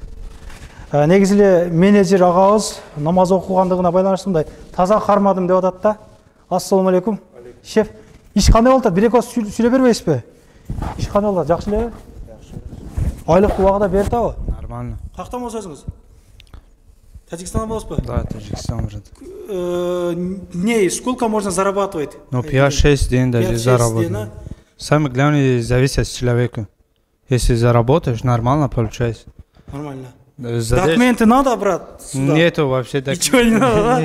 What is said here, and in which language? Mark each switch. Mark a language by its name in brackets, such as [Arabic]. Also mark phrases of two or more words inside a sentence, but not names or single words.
[Kyrgyz] Негизи эле менеджер агабыз намаз окугандыгына байланыштуу мындай таза кармадым деп атат да. [Arabic] السلام عليكم. [Kyrgyz] Шеф, иш кандай болот? Бир-эки сүйлөп бербейсизби? Иш кандай болот? Жакшы элеби? Жакшы. Айлыкты убагында берип атабы? Нормально. Кактан болуп өзүңүз? Таджикстандан болосузбу? Да, Таджикстан, брат. [Russian] Сколько можно зарабатывать? Ну, 5-6 дней даже заработать. Самое главное, зависит от человека. Если заработаешь, нормально получается. Нормально. Документы надо, брат? Сюда. Нету вообще Ничего не надо, да?